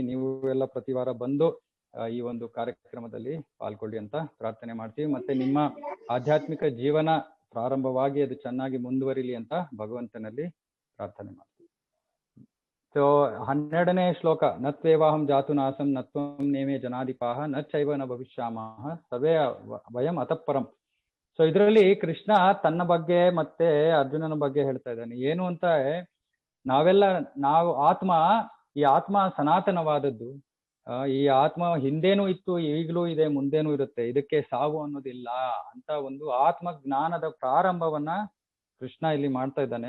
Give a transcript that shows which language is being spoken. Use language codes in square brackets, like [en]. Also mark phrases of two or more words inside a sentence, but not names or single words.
[kn] ನೀವು ಎಲ್ಲ ಪ್ರತಿ ವಾರ ಬಂದು ಈ ಒಂದು ಕಾರ್ಯಕ್ರಮದಲ್ಲಿ ಪಾಲ್ಗೊಳ್ಳಿ ಅಂತ ಪ್ರಾರ್ಥನೆ ಮಾಡ್ತೀವಿ. ಮತ್ತೆ ನಿಮ್ಮ ಆಧ್ಯಾತ್ಮಿಕ ಜೀವನ ಪ್ರಾರಂಭವಾಗಿ ಅದು ಚೆನ್ನಾಗಿ ಮುಂದುವರಿಲಿ ಅಂತ ಭಗವಂತನಲ್ಲಿ ಪ್ರಾರ್ಥನೆ ಮಾಡ್ತೀವಿ. [sa] ಸೊ [kn] 12ನೇ ಶ್ಲೋಕ. [sa] ನತ್ವೇವಾಹಂ ಜಾತು ನಾಸಂ ನತ್ವಂ ನೇಮೇ ಜನಾಧಿಪಾಹ ನ ಚೈವ ನ ಭವಿಷ್ಯಾಮಃ ಸರ್ವೇ ವಯಂ ಅತಃಪರಂ. [kn] ಸೊ ಇದರಲ್ಲಿ ಕೃಷ್ಣ ತನ್ನ ಬಗ್ಗೆ ಮತ್ತೆ ಅರ್ಜುನನ ಬಗ್ಗೆ ಹೇಳ್ತಾ ಇದ್ದಾನೆ. ಏನು ಅಂತ, ನಾವು ಈ ಆತ್ಮ ಸನಾತನವಾದದ್ದು. ಈ ಆತ್ಮ ಹಿಂದೇನೂ ಇತ್ತು, ಈಗಲೂ ಇದೆ, ಮುಂದೇನೂ ಇರುತ್ತೆ. ಇದಕ್ಕೆ ಸಾವು ಅನ್ನೋದಿಲ್ಲ ಅಂತ ಒಂದು ಆತ್ಮ ಜ್ಞಾನದ ಪ್ರಾರಂಭವನ್ನ ಕೃಷ್ಣ ಇಲ್ಲಿ ಮಾಡ್ತಾ ಇದ್ದಾನೆ.